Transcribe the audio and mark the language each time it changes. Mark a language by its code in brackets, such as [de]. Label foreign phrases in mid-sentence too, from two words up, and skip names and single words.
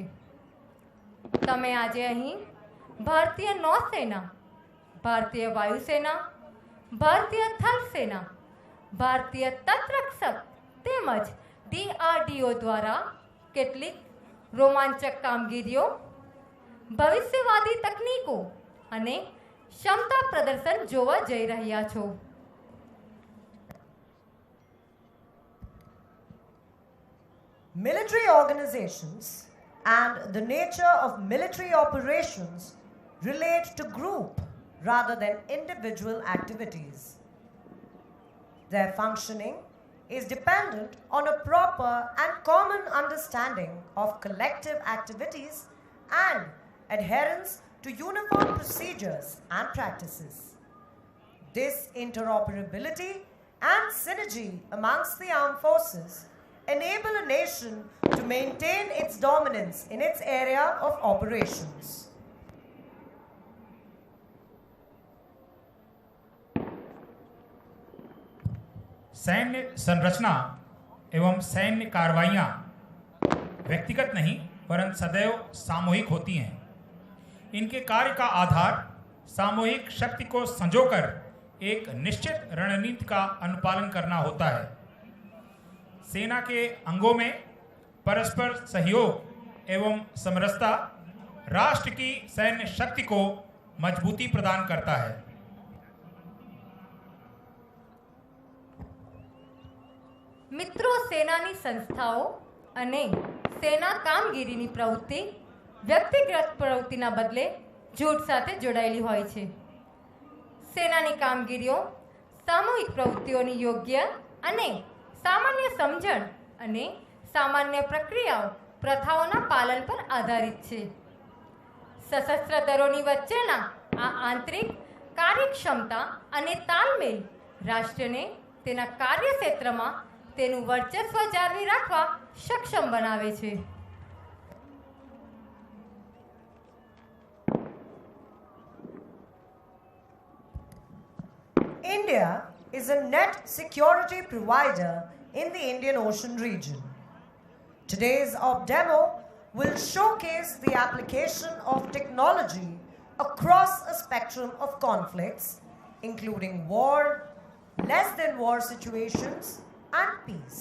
[gu] તમે આજે અહીં ભારતીય નૌસેના, ભારતીય વાયુસેના, ભારતીય થલ સેના, ભારતીય તટરક્ષક તેમજ ડીઆરડીઓ દ્વારા કેટલીક રોમાંચક કામગીરીઓ, ભવિષ્યવાદી તકનીકો અને ક્ષમતા પ્રદર્શન જોવા જઈ રહ્યા છો। [en] Military organizations and the nature of military operations relate to group rather than individual activities. Their functioning is dependent on a proper and common understanding of collective activities and adherence to uniform procedures and practices. This interoperability and synergy amongst the armed forces enable a nation to maintain its dominance in its area of operations. [hi] सैन्य संरचना एवं सैन्य कार्रवाइयाँ व्यक्तिगत नहीं वरन सदैव सामूहिक होती हैं। इनके कार्य का आधार सामूहिक शक्ति को संजोकर एक निश्चित रणनीति का अनुपालन करना होता है। सेना के अंगों में परस्पर सहयोग एवं समरसता राष्ट्र की सैन्य शक्ति को मजबूती प्रदान करता है। [gu] મિત્રો, સેનાની સંસ્થાઓ અને સેના કામગીરીની પ્રવૃત્તિ વ્યક્તિગત પ્રવૃત્તિના બદલે જૂથ સાથે જોડાયેલી હોય છે। સેનાની કામગીરીઓ સામૂહિક પ્રવૃત્તિઓની યોગ્ય અને સામાન્ય સમજણ અને સામાન્ય પ્રક્રિયાઓ, પ્રથાઓના પાલન પર આધારિત છે। સશસ્ત્ર દળોની વચ્ચેના આ આંતરિક કાર્યક્ષમતા અને તાલમેલ રાષ્ટ્રને તેના કાર્યક્ષેત્રમાં તેનું વર્ચસ્વ જાળવી રાખવા સક્ષમ બનાવે છે। [en] India is a net security provider in the Indian Ocean region. Today's demo will showcase the application of technology across a spectrum of conflicts, including war, less than war situations, and peace.